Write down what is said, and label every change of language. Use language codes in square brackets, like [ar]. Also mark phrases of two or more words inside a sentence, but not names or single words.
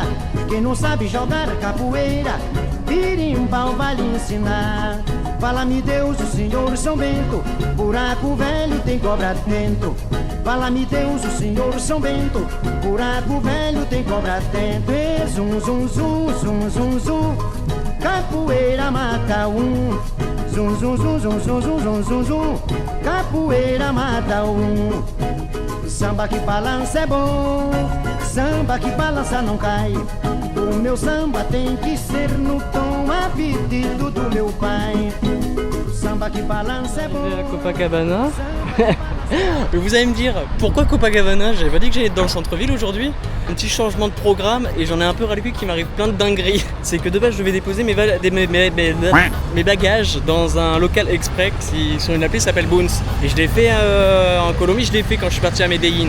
[pt] Quem não sabe jogar capoeira, birimbau vai lhe ensinar. Fala-me Deus, o Senhor São Bento, buraco velho tem cobra dentro. Fala-me Deus, o Senhor São Bento, buraco velho tem cobra dentro. E zum, zum, zum, zum, zum, zum, capoeira mata Zum, zum, zum, zum, zum, zum, zum, zum, zum, capoeira mata Samba que balança é bom, samba que balança não cai. O meu samba tem que ser no tom a pedido do meu pai. Samba que balança é bom. Copacabana. [fr] Vous allez me dire, pourquoi Copacabana? J'avais pas dit que j'allais être dans le centre-ville aujourd'hui. Un petit changement de programme et j'en ai un peu ras le cul qu'il m'arrive plein de dingueries. C'est que de base je devais déposer mes bagages dans un local express sur une appli qui s'appelle Boons. Et je l'ai fait en Colombie, je l'ai fait quand je suis parti à Medellín.